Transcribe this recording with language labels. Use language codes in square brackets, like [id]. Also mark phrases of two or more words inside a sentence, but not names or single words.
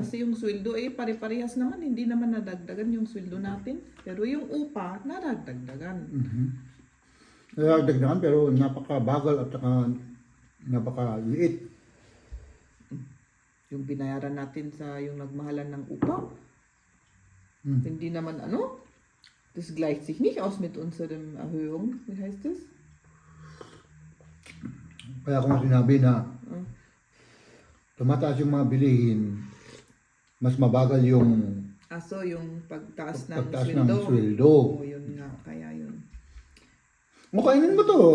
[tl] Kasi yung sweldo pare-parehas naman, hindi naman nadagdagan yung sweldo natin. Pero yung upa, nadagdagan. Nagdagdagan pero napakabagal at saka napakaliit. Yung binayaran natin sa yung nagmahalan ng upa, hindi naman [de] das gleicht sich nicht aus mit unserem Erhöhung. Wie heißt das? [tl] Kaya kung sinabi na tumataas yung mga bilihin, mas mabagal yung So yung pagtaas ng pagtaas sweldo. ng sweldo. Oo, yun nga. Kaya yun. Makainin mo to.